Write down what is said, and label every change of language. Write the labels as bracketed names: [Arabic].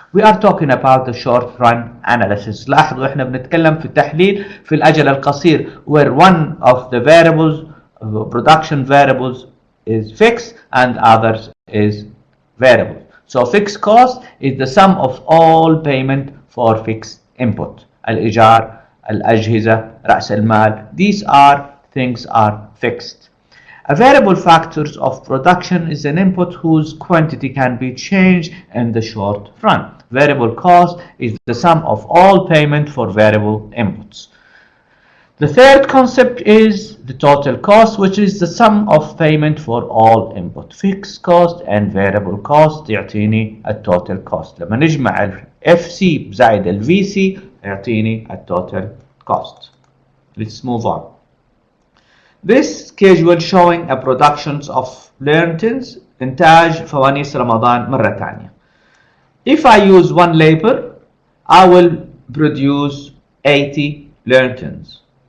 [English] We are talking about the short run analysis. [Arabic] لاحظوا احنا بنتكلم في التحليل في الأجل القصير, [English] where one of the variables, production variables, is fixed and others is variable. So fixed cost is the sum of all payment for fixed input. [Arabic] الإيجار, الأجهزة, رأس المال. [English] These things are fixed. A variable factors of production is an input whose quantity can be changed in the short run. Variable cost is the sum of all payment for variable inputs. The third concept is the total cost, which is the sum of payment for all input. Fixed cost and variable cost [Arabic] يعطيني التوتال [English] cost. [Arabic] لما نجمع ال FC بزائد ال VC يعطيني التوتال cost. [English] Let's move on. This schedule showing a productions of lanterns, [Arabic] إنتاج فوانيس رمضان مرة ثانية. [English] If I use one labor, I will produce 80 lanterns.